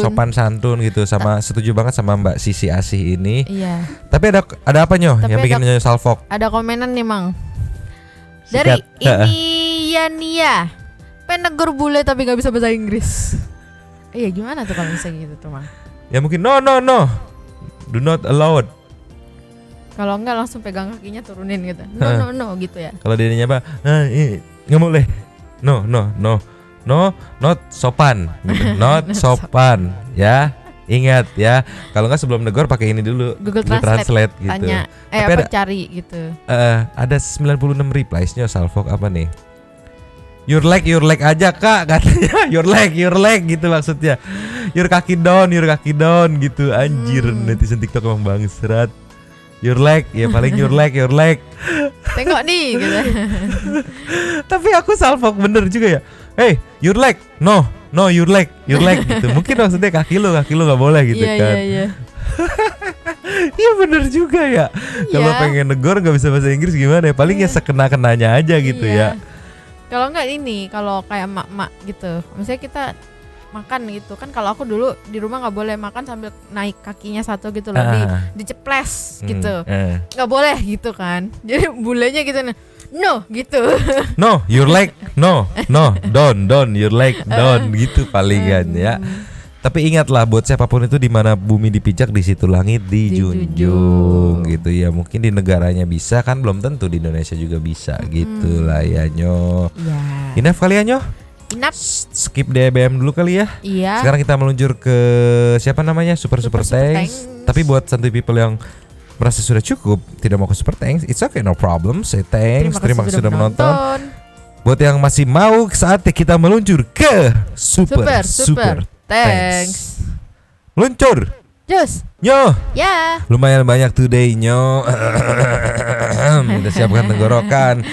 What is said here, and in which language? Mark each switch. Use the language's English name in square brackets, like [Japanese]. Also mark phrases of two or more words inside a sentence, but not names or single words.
[Indonesian] Sopan santun gitu, sama setuju banget sama Mbak Sisi Asih ini. Iya. Tapi ada apa Nyo yang bikin Nyo salfok? Ada komenan nih Mang. Dari ini Nia. Penegur bule tapi nggak bisa bahasa Inggris. Iya, gimana tuh kalau misalnya gitu tuh Mang? [English] Ya mungkin no, do not allowed. [Indonesian] Kalau enggak langsung pegang kakinya turunin gitu. No gitu ya. Kalau dia apa? Nggak boleh. [English] No, not [Indonesian] sopan. Gitu. Not sopan, ya. Ingat ya. Kalau nggak sebelum negor pakai ini dulu. Google Translate gitu. Tanya, cari gitu. Ada 96 replies-nya salfok apa nih? [English] Your leg [Indonesian] aja kak katanya. [English] Your leg [Indonesian] gitu maksudnya. Your kaki down gitu. Anjir, netizen TikTok emang bangsat. [English] Your leg, [Indonesian] ya paling [English] your leg. [Indonesian] Tengok nih gitu. Tapi aku salfok bener juga ya. [English] Hey, your leg. No, no your leg gitu. [Indonesian] Mungkin maksudnya kaki lu nggak boleh gitu kan. Iya. Iya bener juga ya. Kalau pengen negor nggak bisa bahasa Inggris gimana ya? Paling ya sekena-kenanya aja gitu ya. Kalau enggak ini, kalau kayak emak-emak gitu, misalnya kita makan gitu kan, kalau aku dulu di rumah nggak boleh makan sambil naik kakinya satu gitu loh, diceples gitu, nggak boleh gitu kan. Jadi bulenya gitu nih, no gitu. [English] No, your leg, no, don't, your leg, don't gitu palingan ya. [Indonesian] Tapi ingatlah buat siapapun itu, di mana bumi dipijak di situ langit dijunjung gitu ya. Mungkin di negaranya bisa kan, belum tentu di Indonesia juga bisa gitu lah ya Nyo. Enough kali ya Nyo? Enough. Skip DBM dulu kali ya. Iya. Sekarang kita meluncur ke siapa namanya, Super Thanks. Tapi buat santuy people yang merasa sudah cukup, tidak mau ke Super Thanks, [English] it's okay, no problem. Say thanks, [Indonesian] terima kasih sudah menonton. Buat yang masih mau, saatnya kita meluncur ke Super Thanks. Meluncur. Just. Nyo. Ya. Lumayan banyak today Nyo. Udah siapkan tenggorokan.